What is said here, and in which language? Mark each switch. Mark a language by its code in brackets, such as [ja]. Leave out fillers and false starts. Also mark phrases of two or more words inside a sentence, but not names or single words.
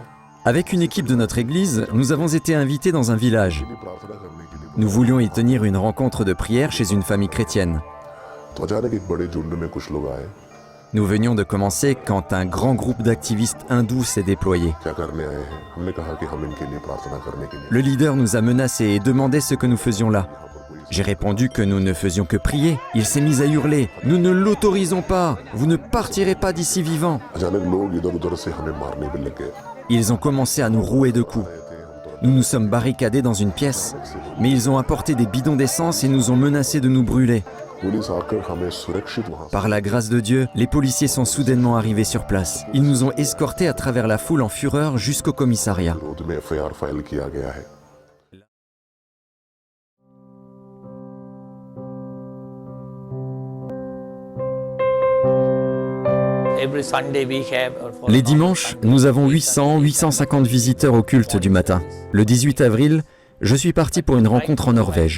[fr] Avec une équipe de notre église, nous avons été invités dans un village. Nous voulions y tenir une rencontre de prière chez une famille chrétienne. [hi] तो अचानक एक बड़े झुंड में कुछ लोग आए [fr] Nous venions de commencer quand un grand groupe d'activistes hindous s'est déployé. [hi] क्या करने आए हैं हमने कहा कि हम इनके लिए प्रार्थना करने के लिए [fr] Le leader nous a menacés et demandé ce que nous faisions là. J'ai répondu que nous ne faisions que prier. Il s'est mis à hurler. « Nous ne l'autorisons pas. Vous ne partirez pas d'ici vivant. [hi] अचानक लोग इधर-उधर से हमें मारने भी लग गए » [fr] Ils ont commencé à nous rouer de coups. Nous nous sommes barricadés dans une pièce, mais ils ont apporté des bidons d'essence et nous ont menacés de nous brûler. [hi] पुलिस आकर हमें सुरक्षित वहां [fr] Par la grâce de Dieu, les policiers sont soudainement arrivés sur place. Ils nous ont escortés à travers la foule en fureur jusqu'au commissariat. [hi] विरोध में [en] FIR file [hi] किया गया है [fr] Les dimanches, nous avons 800-850 visiteurs au culte du matin. Le 18 avril, je suis parti pour une rencontre en Norvège.